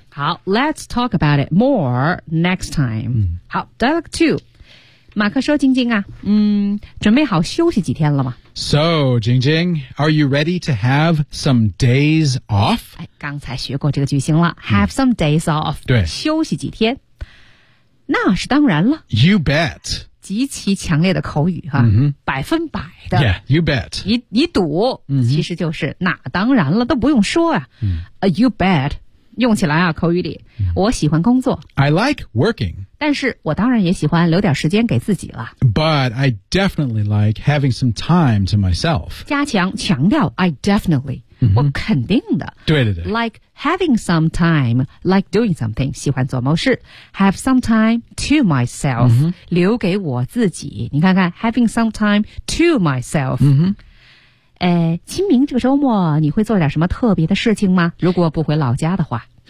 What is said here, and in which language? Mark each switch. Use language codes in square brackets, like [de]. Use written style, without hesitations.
[en] 好 Let's talk about it more next time.、好 Dialogue 2. [zh] 马克说晶晶啊准备好休息几天了吗 [en] So, 晶晶 are you ready to have some days off? [zh] 刚才学过这个句型了 [en] Have some days off [zh] 对休息几天那是当然了 [en] You bet [zh] 极其强烈的口语哈、百分百的 [en] Yeah, you bet [zh] 你赌、其实就是那当然了都不用说啊、 [en] You bet [zh] 用起来啊口语里、我喜欢工作 [en] I like working [zh] 但是我当然也喜欢留点时间给自己了 [en] But I definitely like having some time to myself [zh] 加强强调 [en] I definitely [zh] 我肯定的对对对 [en] Like having some time Like doing something [zh] 喜欢做某事 [en] Have some time to myself、 [zh] 留给我自己你看看 [en] Having some time to myself、 [zh] 清明这个周末你会做点什么特别的事情吗如果不回老家的话